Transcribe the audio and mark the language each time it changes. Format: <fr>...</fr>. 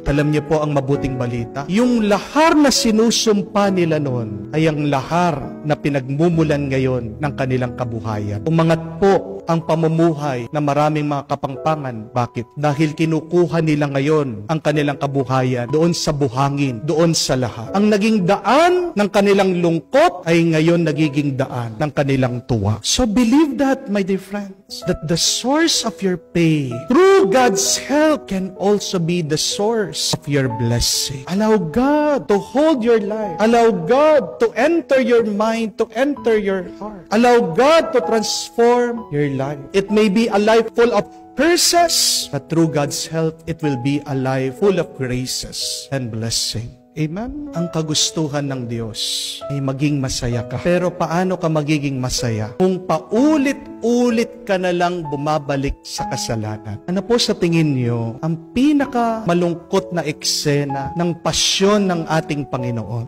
<tl>At alam niyo po ang mabuting balita, yung lahar na sinusumpa nila noon ay ang lahar na pinagmumulan ngayon ng kanilang kabuhayan. Umangat po ang pamumuhay ng maraming mga kapangpangan. Bakit? Dahil kinukuha nila ngayon ang kanilang kabuhayan doon sa buhangin, doon sa lahar. Ang naging daan ng kanilang lungkot ay ngayon nagiging daan ng kanilang tuwa.</tl> <en>So believe that, my dear friends, that the source of your pain, through God's help, can also be the source of your blessing. Allow God to hold your life. Allow God to enter your mind, to enter your heart. Allow God to transform your life. It may be a life full of curses, but through God's help, it will be a life full of graces and blessing. Amen?</en> <tl>Ang kagustuhan ng Diyos ay maging masaya ka. Pero paano ka magiging masaya? Kung paulit-ulit ka na lang bumabalik sa kasalanan. Ano po sa tingin niyo ang pinaka malungkot na eksena ng pasyon ng ating Panginoon?</tl>